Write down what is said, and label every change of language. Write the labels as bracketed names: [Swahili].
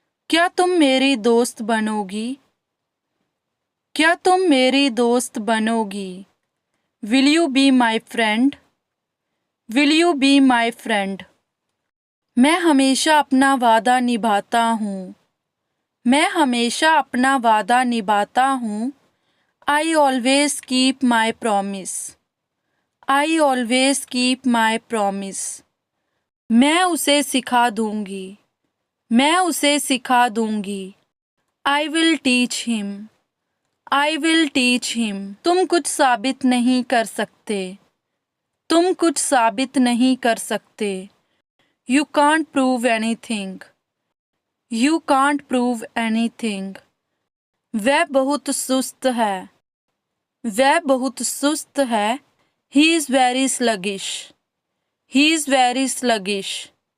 [Hindi] क्या तुम मेरी दोस्त बनोगी? क्या तुम मेरी दोस्त बनोगी? [English] Will you be my friend? Will you be my friend? [Hindi] मैं हमेशा अपना वादा निभाता हूँ। मैं हमेशा अपना वादा निभाता हूँ। [English] I always keep my promise. I always keep my promise. [Hindi] मैं उसे सिखा दूँगी। मैं उसे सिखा दूँगी। [English] I will teach him. I will teach him. [Hindi] तुम कुछ साबित नहीं कर सकते। तुम कुछ साबित नहीं कर सकते। [English] You can't prove anything. You can't prove anything. [Hindi] वह बहुत सुस्त है। वह बहुत सुस्त है। [English] He is very sluggish. He is very sluggish.